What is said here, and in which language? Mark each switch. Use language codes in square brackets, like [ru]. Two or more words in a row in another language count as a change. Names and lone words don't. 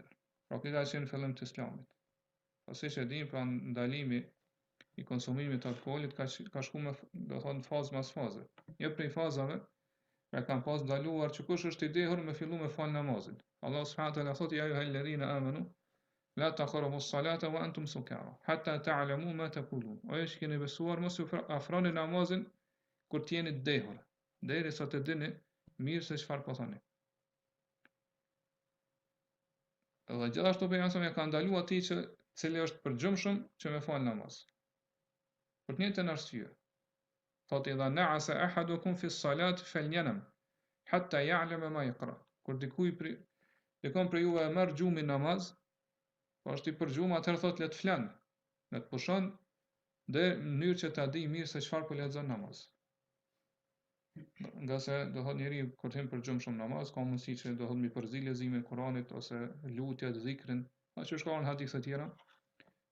[sq] Pra këtë ka qenë në fillim të Islamit. Pasi që dim pra ndalimi i konsumimit të alkoolit ka shku me, do thonë, fazë mas faze. Një prej fazave e kanë pas ndaluar që kush është i dehur me fillu me fal namazin. Allah [ar] سبحانه وتعالى [sq] thotë: [ar] "يا أيها الذين آمنوا لا تقربوا الصلاة وأنتم سكارى حتى تعلموا ما تقولون." [sq] O ju që keni besuar, mos ju afroni namazin kur të jeni të dehur, derisa të dini mirë se çfarë po thoni. Dhe gjithashtu pejgamberi ka ndaluar atij që cili është përgjumshëm që me fal namaz. Për të njëjtën arsye. Thotë: [ar] "إذا نعس أحدكم في الصلاة فلينم حتى يعلم ما يقرأ." [sq] Kur dikon për juve e merr gjumin namaz, po është i përgjum, atëherë thotë le të flan, le të pushon dhe në mënyrë që ta di mirë se çfarë po lexon namaz. Nga se do thotë njeriu kur të për gjumë shumë namaz, ka mundësi që do thotë mi përzi leximin e Kuranit ose lutjet, dhikrin, ashtu shkon hadithe të tjera.